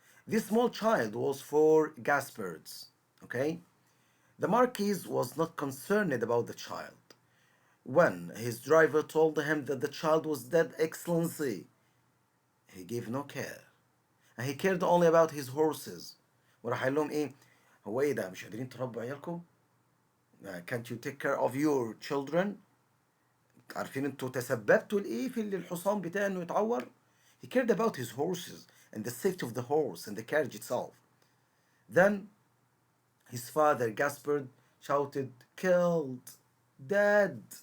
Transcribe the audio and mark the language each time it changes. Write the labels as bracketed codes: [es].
[en] This small child was 4 Gaspards. Okay? The Marquis was not concerned about the child. When his driver told him that the child was dead, Excellency, he gave no care. And he cared only about his horses. [ar] وراح قال لهم ايه؟ هو ايه ده؟ مش قادرين تربوا عيالكم؟ [en] Can't you take care of your children? [ar] عارفين انتوا تسببتوا لايه في اللي الحصان بتاعه انه يتعور؟ [en] He cared about his horses and the safety of the horse and the carriage itself. Then his father Gaspard shouted, killed, dead.